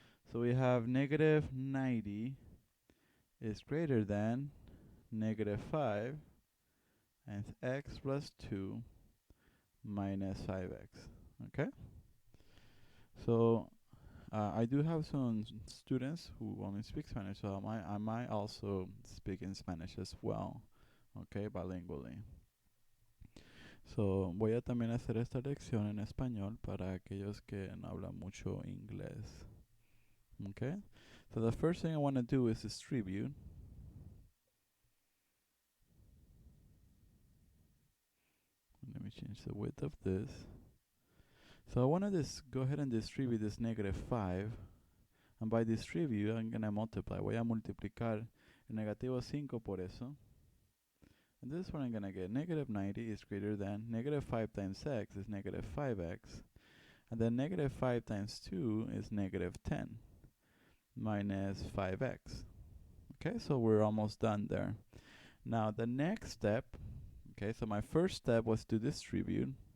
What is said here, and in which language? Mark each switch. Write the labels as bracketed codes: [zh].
[en] So we have -90 is greater than -5 and x plus 2 minus 5x. Okay? So I do have some students who only speak Spanish, so I might also speak in Spanish as well, okay, bilingually. [es] So voy a también hacer esta lección en español para aquellos que no hablan mucho inglés, okay. [en] So the first thing I want to do is distribute. Let me change the width of this. So I want to go ahead and distribute this -5. And by distribute, I'm going to multiply. [es] Voy a multiplicar el -5 por eso. [en] And this is what I'm going to get. -90 is greater than -5 times x is -5x. And then -5 times 2 is -10 minus 5x. Okay, so we're almost done there. Now the next step, okay, so my first step was to distribute.